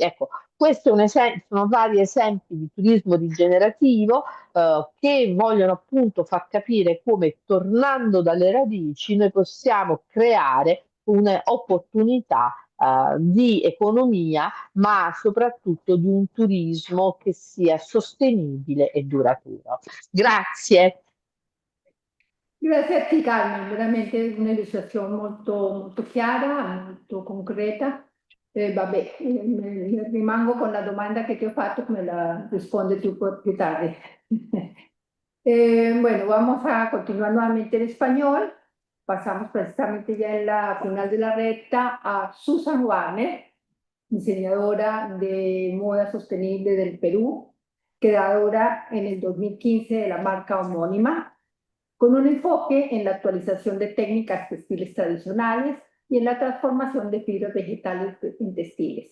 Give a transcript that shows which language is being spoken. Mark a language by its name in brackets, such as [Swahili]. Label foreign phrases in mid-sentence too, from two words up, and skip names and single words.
[Italian] Ecco, questo è sono vari esempi di turismo rigenerativo che vogliono appunto far capire come, tornando dalle radici, noi possiamo creare un'opportunità di economia, ma soprattutto di un turismo che sia sostenibile e duraturo. Grazie. Grazie a ti, Carmen, veramente un'illustrazione molto, molto chiara, molto concreta. Vabbè, rimango con la domanda [Spanish] que te [Italian] ho fatto, [Spanish] me la responde tú [Italian] più tardi. [Spanish] Bueno, vamos a continuar nuevamente en español. Pasamos precisamente ya en la final de la recta a Susan Warner, diseñadora de moda sostenible del Perú, creadora en el 2015 de la marca homónima, con un enfoque en la actualización de técnicas textiles tradicionales y en la transformación de fibras vegetales en textiles.